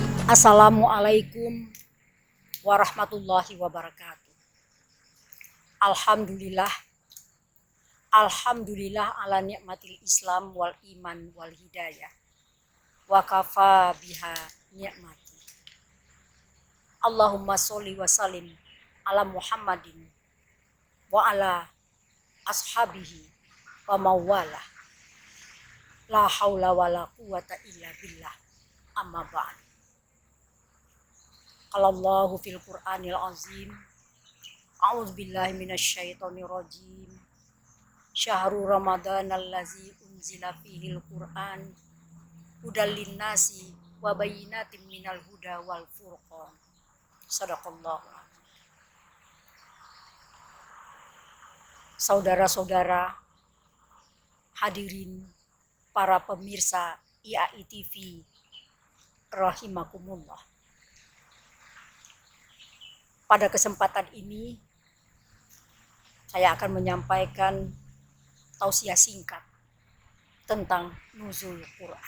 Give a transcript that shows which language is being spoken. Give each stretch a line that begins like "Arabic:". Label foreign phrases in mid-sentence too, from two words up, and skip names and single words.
Arabic: السلام عليكم ورحمة الله وبركاته. الحمد لله، الحمد لله على نعمة الإسلام والإيمان والهداية. وكفى بها نعمة. اللهم صل وسلم على محمد وعلى أصحابه ومولاه. لا حول ولا قوة إلا بالله. أما بعد. قال الله في القرآن العظيم. أعوذ بالله من الشيطان الرجيم. شهر رمضان الذي أنزل فيه القرآن هدى للناس وبينات من الهدى والفرقان. صدق الله.
Indonesian: Saudara-saudara, hadirin para pemirsa IAI TV rahimakumullah. Pada kesempatan ini saya akan menyampaikan tausiah singkat tentang nuzul Quran.